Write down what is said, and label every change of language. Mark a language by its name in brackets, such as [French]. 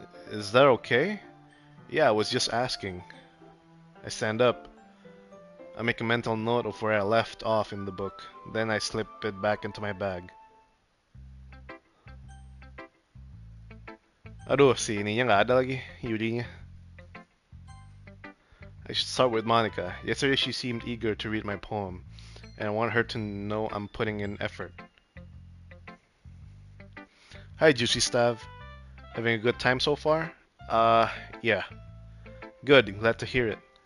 [English] Is that okay? Yeah, I was just asking. I stand up. I make a mental note of where I left off in the book. Then I slip it back into my bag. [Indonesian] Aduh, si ininya nggak ada lagi, Yuri-nya. [English] I should start with Monica. Yesterday she seemed eager to read my poem, and I want her to know I'm putting in effort. Hi, Juicy Stav. Having a good time so far? Yeah. Good, glad to hear it.